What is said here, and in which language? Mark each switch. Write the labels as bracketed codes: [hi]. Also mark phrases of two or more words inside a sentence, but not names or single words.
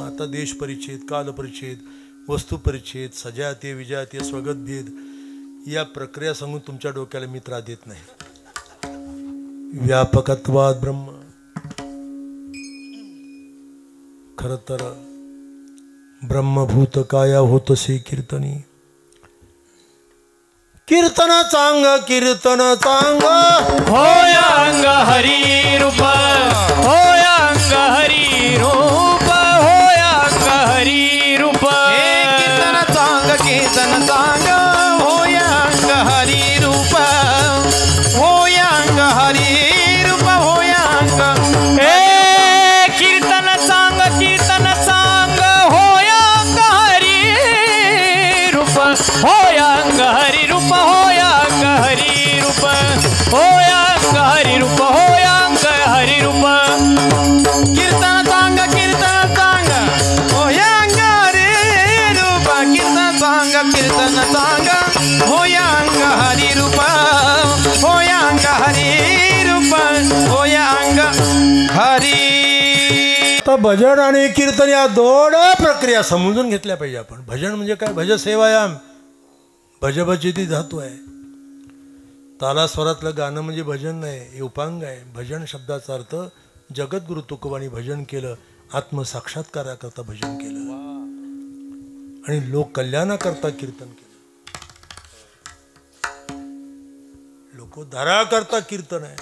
[mr] आता देश परिच्छेद, काल परिच्छेद, वस्तू परिच्छेद, सजातीय विजातीय स्वगत भेद या प्रक्रिया सांगून तुमच्या डोक्याला मी त्रास देत नाही. व्यापकत्वात ब्रह्म. खर तर ब्रह्मभूत काया होतसे कीर्तनी. कीर्तन चांग कीर्तन चांग, होय अंग हरी रूप, होय अंग हरी रूप, होय अंग हरी रूप. कीर्तन चांग कीर्तन चांग, होय अंग हरी रूप, होय अंग हरी रूप, होय अंग. कीर्तन चांग कीर्तन चांग, होय अंग हरी रूप, होय अंग हरी रूप, होय अंग हरी रूप, होय अंग हरी रूप, होय अंग हरी रूप. कीर्तन चांग कीर्तन चांग, होय अंग हरी रूप, कीर्तन चांग कीर्तन चांग, होय अंग हरी रूप, होय अंग हरी रूप, होय अंग हरी. तर भजन आणि कीर्तन या दोन प्रक्रिया समजून घेतल्या पाहिजे आपण. भजन म्हणजे काय? [sa] भज सेवायाम, [mr] भजभजिती धातू आहे. तालास्वरातलं गाणं म्हणजे भजन नाही, हे उपांग आहे. भजन शब्दाचा अर्थ जगद्गुरु तुकोबांनी भजन केलं, आत्मसाक्षात्काराकरता भजन केलं आणि लोक कल्याणाकरता कीर्तन केलं. लोकोद्धाराकरता कीर्तन आहे.